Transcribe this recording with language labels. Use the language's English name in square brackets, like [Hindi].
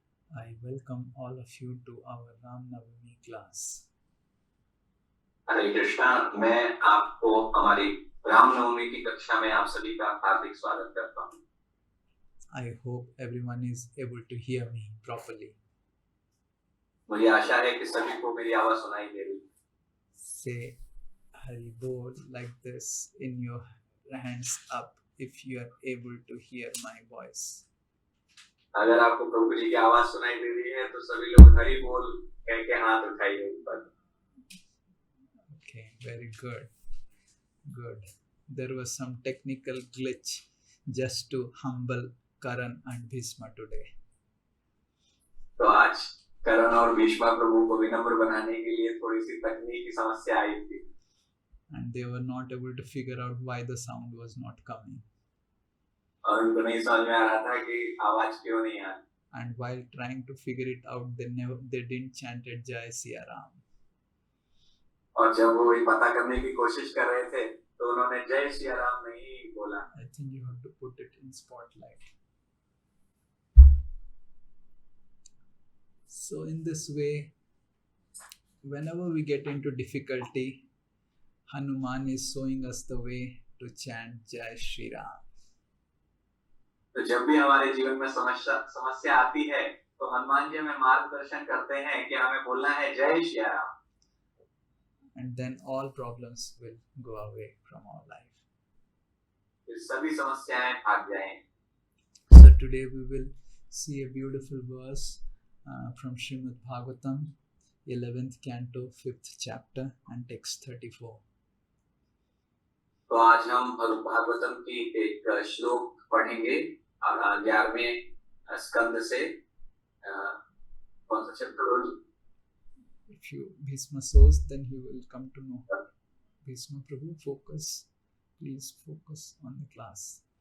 [English] I welcome all of you to our Ram Navami class. [Hindi] हरे कृष्णा, मैं आपको हमारी रामनवमी की कक्षा में आप सभी का हार्दिक स्वागत करता हूँ। [English] I hope everyone is able to hear me properly. [Hindi] मुझे आशा है कि सभी को मेरी आवाज सुनाई दे रही है। [English] Say Hari Bol like this in your hands up if you are able to hear my voice. [Hindi] अगर आपको प्रभु जी की आवाज सुनाई दे रही है तो सभी लोग हरि बोल कह के हाथ उठाइए ऊपर। [English] Okay, very good. Good. There was some technical glitch just to humble Karan and Bhishma today. [Hindi] तो आज करण और भीष्मा प्रभु को विनम्र बनाने के लिए थोड़ी सी तकनीकी समस्या आई थी। [English] And they were not able to figure out why the sound was not coming. [Hindi] और उनको नहीं समझ में आ रहा था कि आवाज क्यों नहीं आ रही। [English] And while trying to figure it out, they didn't chanted Jai Siya Ram. [Hindi] और जब वो ये पता करने की कोशिश कर रहे थे तो उन्होंने जय सिया राम नहीं बोला। [English] I think you have to put it in spotlight. So in this way, whenever we get into difficulty, Hanuman is showing us the way to chant Jai Shri Ram. [Hindi] तो जब भी हमारे जीवन में समस्या आती है तो हनुमान जी हमें मार्गदर्शन करते हैं कि हमें बोलना है जय Shri Ram. [English] And then all problems will go away from our life. [Hindi] फिर सभी समस्याएं भाग जाएंगी। [English] So today we will see a beautiful verse from Srimad Bhagavatam, 11th canto, 5th chapter, and text 34. [Hindi] तो आज हम भागवतम की एक श्लोक पढ़ेंगे 11वें स्कंद से। कौन सा chapter? [English] If you Bhishma shows, then he will come to know. Bhishma Prabhu, focus. Please focus on the class.